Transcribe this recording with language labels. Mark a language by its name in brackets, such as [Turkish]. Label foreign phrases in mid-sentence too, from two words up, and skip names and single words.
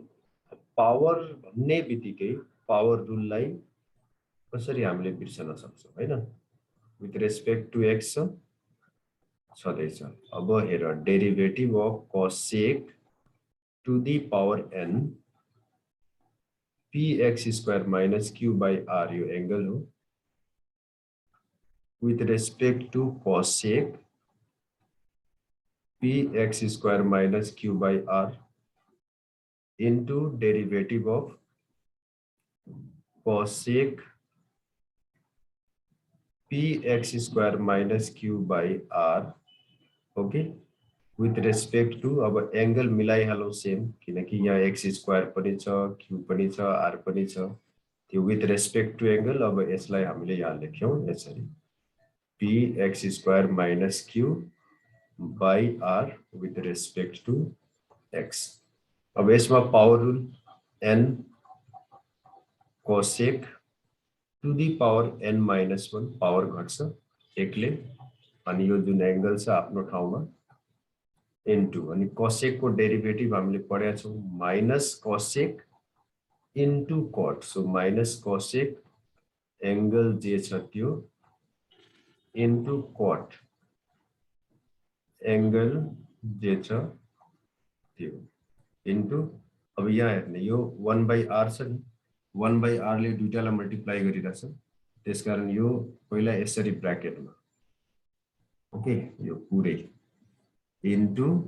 [Nepali] पावर भन्ने बित्तिकै पावर रुललाई कसरी हामीले बिर्सन सक्छौं हैन, [English] with respect to [Nepali] x छँदैछ। अब हेर, [English] derivative of cosec to the power n px square minus q by r, [Nepali] यो एंगल हो, [English] with respect to cosec px square minus q by r into derivative of cosec px square minus q by r, okay, with respect to, [Nepali] अब एंगल मिलाइहालौं सेम, किनकि यहाँ [English] x square [Nepali] पनि छ, q पनि छ, r पनि छ, त्यो [English] with respect to angle. [Nepali] अब यसलाई हामीले यहाँ लेख्यौं यसरी, [English] px square minus q by r with respect to x। [Nepali] अब यसमा [English] power rule n cosec to the power n minus 1, [Nepali] पावर घट्छ एकले, अनि यो जुन एंगल छ आफ्नो ठाउँमा, इन्टु अनि cosec को डेरिभेटिभ हामीले पढेका छौं [English] minus cosec into cot, so minus cosec angle [Nepali] जे छ त्यो [English] into cot [Nepali] एंगल जे छ त्यो इन्टु, अब यहाँ हेर्ने यो 1/r छ नि, 1/r ले दुईटालाई मल्टिप्लाई गरिरहेछ, त्यसकारण यो पहिला यसरी ब्र्याकेटमा, ओके, यो पुरै इन्टु